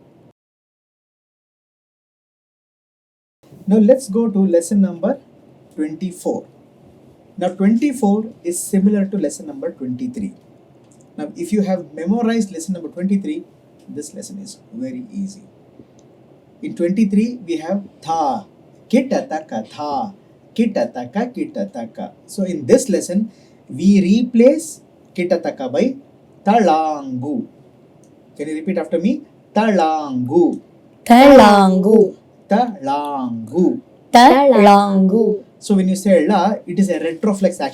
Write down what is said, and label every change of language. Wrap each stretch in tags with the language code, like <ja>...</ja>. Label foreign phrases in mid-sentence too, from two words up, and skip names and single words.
<en>Now let's go to lesson number 24. Now 24 is similar to lesson number 23. Now if you have memorized lesson number 23, this lesson is very easy. In 23 we have tha, kitta taka tha, kitta taka. So in this lesson we replace kitta taka by talangu. Can you repeat after me? Talangu. Talangu, Talangu. talangu, So when you say la, it is a retroflex action.</en>